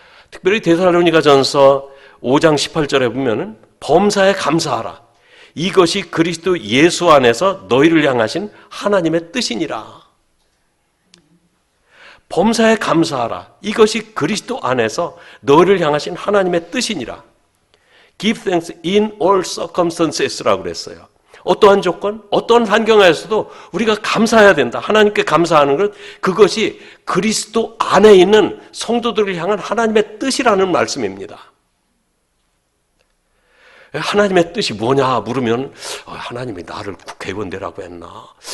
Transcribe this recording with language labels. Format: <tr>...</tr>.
<ko>특별히 데살로니가전서 5장 18절에 보면은 범사에 감사하라. 이것이 그리스도 예수 안에서 너희를 향하신 하나님의 뜻이니라. 범사에 감사하라. 이것이 그리스도 안에서 너희를 향하신 하나님의 뜻이니라.</ko> <en>Give thanks in all circumstances라고</en> <ko>그랬어요. 어떠한 조건, 어떠한 환경에서도 우리가 감사해야 된다. 하나님께 감사하는 것, 그것이 그리스도 안에 있는 성도들을 향한 하나님의 뜻이라는 말씀입니다. 하나님의 뜻이 뭐냐 물으면 하나님이 나를 국회의원 되라고 했나?</ko>